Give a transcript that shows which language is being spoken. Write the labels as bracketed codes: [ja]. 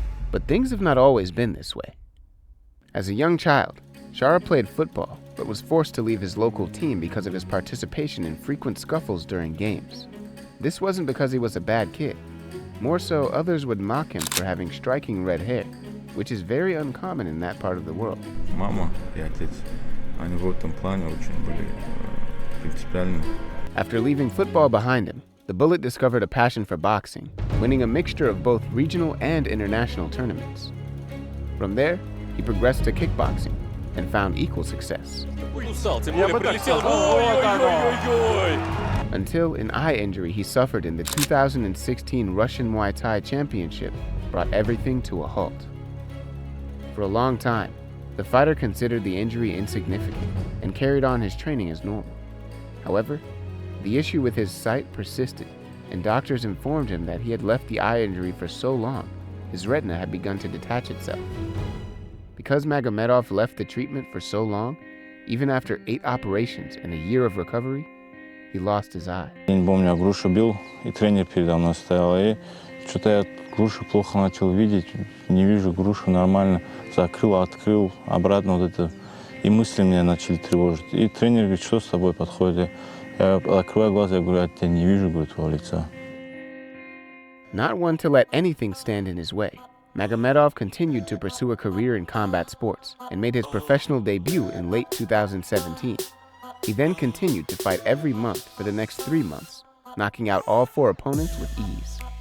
[en] But things have not always been this way. As a young child, Shara played football, but was forced to leave his local team because of his participation in frequent scuffles during games. This wasn't because he was a bad kid. More so, others would mock him for having striking red hair, which is very uncommon in that part of the world. [ru] Мама и отец, они в этом плане очень были принципиальны. [en] After leaving football behind him, the Bullet discovered a passion for boxing, winning a mixture of both regional and international tournaments. From there, he progressed to kickboxing and found equal success. Until an eye injury he suffered in the 2016 Russian Muay Thai Championship brought everything to a halt. For a long time, the fighter considered the injury insignificant and carried on his training as normal. However, the issue with his sight persisted, and doctors informed him that he had left the eye injury for so long, his retina had begun to detach itself. Because Magomedov left the treatment for so long, even after 8 operations and a year of recovery, he lost his eye. [ru] Я помню, я грушу бил, и тренер передо мной стоял, и что-то я грушу плохо начал видеть, не вижу грушу нормально, закрыл, открыл, обратно вот это, и мысли меня начали тревожить. И тренер говорит, что с тобой подходит? Я открываю глаза, я говорю, я тебя не вижу, говорю, твоего лица. [en] Not one to let anything stand in his way, Magomedov continued to pursue a career in combat sports and made his professional debut in late 2017. He then continued to fight every month for the next 3 months, knocking out all 4 opponents with ease.